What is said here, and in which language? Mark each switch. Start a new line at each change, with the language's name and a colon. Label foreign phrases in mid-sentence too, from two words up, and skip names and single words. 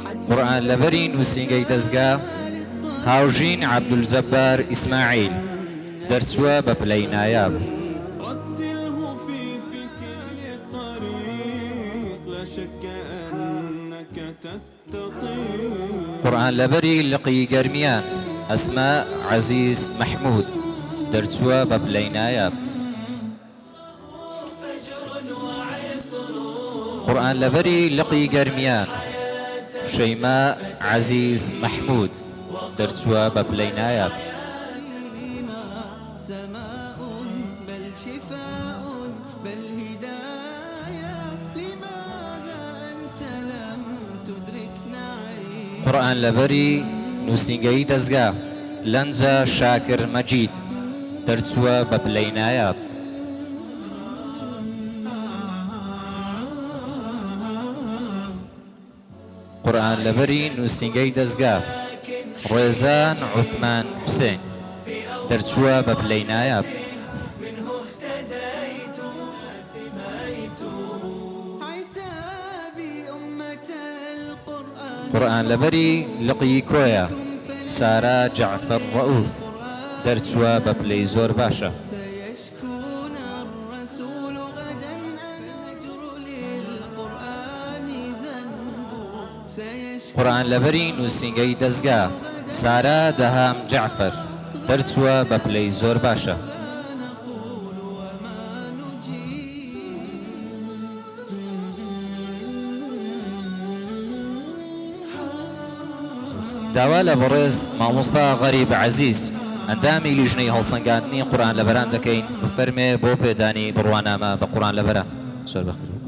Central Kurdish: قورئان لەبەری نووسینگەی دەستگا هاوژین عەبدولجەبار ئیسماعیل دەرچووە بە پلەی نایاب.
Arabic: رتله في فكر الطريق لا شك أنك تستطيع.
Central Kurdish: قورئان لەبەری لقی گەرمیان ئەسما عەزیز مەحموود دەرچووە بە پلەی نایاب. قورئان لەبەری لقی گەرمیان شەیما عەزیز مەحموود دەرچووە بە پلەی نایاب.
Arabic: سماء بل شفاء بل هداية لماذا أنت لم تدرك نعيم.
Central Kurdish: قورئان لەبەری نووسینگەی دەستگا لەنجە شاکر مەجید دەرچووە بە پلەی نایاب. قورئان لەبەری نووسینگەی دەستگا ڕێزان عوثمان حوسێن دەرچووە بە پلەی نایاب.
Arabic: عتابي أمة القرآن
Central Kurdish: قورئان لەبەری لقی کۆیە سارا جعفەر ڕەئوف دەرچووە بە پلەی زۆر باشە.
Arabic: سيشكون الرسول غدا أجر للقرآن ذنب سيشكون
Central Kurdish: قورئان لەبەری نووسینگەی دەستگا سارا دەهام جعفەر دەرچووە بە پلەی زۆر باشە.
Arabic: نقول وما نجيب.
Central Kurdish: داوا لە بەڕێز مامۆستا غەریب عەزیز ئەندامی لیژنەی هەڵسەنگاندنی قورئان لەبەران دەکەین بفەرمێ بۆ پێدانی بڕوانامە بە قورئان لەبەرە. زۆر بەخێر.